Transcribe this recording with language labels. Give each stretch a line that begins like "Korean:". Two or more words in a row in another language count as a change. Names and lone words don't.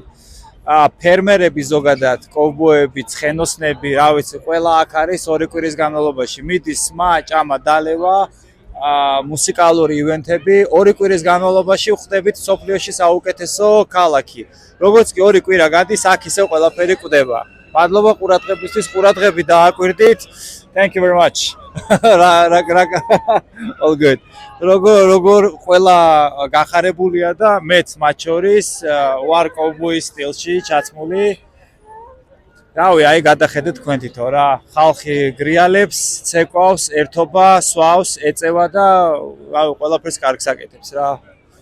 Georgian: ფერმერები ზოგადად, კოვბოები, ცხენოსნები, რა ვიცი, ყველა აქ არის ორი კვირის განმავლობაში. მიდის სმა, ჭამა, დალევა, მუსიკალური ივენთები, ორი კვირის განმავლობაში ვხვდებით სოფლიოში საუკეთესო ქალაქი. როგორც კი ორი კვირა გადის, აქ ისევ ყველაფერი კვდება. მადლობა ყურადღებისთვის, ყურადღებით დააკვირდით.
English: Thank you very much. All good.
Georgian: როგორ ყველა გახარებულია და მეც მათ შორის ვარ კოვბოის სტილში ჩაცმული. რავი, აი გადახედეთ თქვენ თვითონ რა. ხალხი გრიალებს, ცეკვავს, ერთობა, სვავს, ეწევა და რავი, ყველაფერს კარგს აკეთებს რა.